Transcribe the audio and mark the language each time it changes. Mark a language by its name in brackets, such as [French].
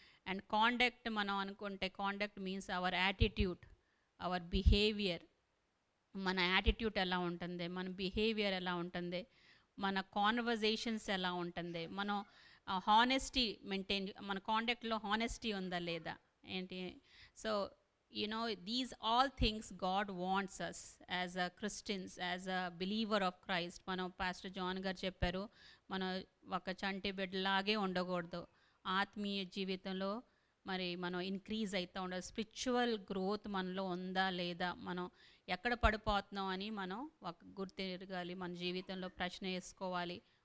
[English] and conduct [Telugu] మనం అనుకుంటే [English] Conduct means our attitude, our behaviour. [Telugu] మన యాటిట్యూడ్ ఎలా ఉంటుంది, మన బిహేవియర్ ఎలా ఉంటుంది, మన కాన్వర్జేషన్స్ ఎలా ఉంటుంది, మనం హానెస్టీ మెయింటైన్, మన కాండక్ట్లో హానెస్టీ ఉందా లేదా ఏంటి. [English] So these all things God wants us as a Christians, as a believer of Christ. [Telugu] మనం పాస్టర్ జాన్ గారు చెప్పారు, మనం ఒక చంటి బిడ్డలాగే ఉండకూడదు. ఆత్మీయ జీవితంలో మనం ఇంక్రీజ్ అవుతూ ఉండాలి. స్పిరిచువల్ గ్రోత్ మనలో ఉందా లేదా, మనం ఎక్కడ పడిపోతున్నాం అని మనం ఒక గుర్తిరగాలి, మన జీవితంలో ప్రశ్న వేసుకోవాలి.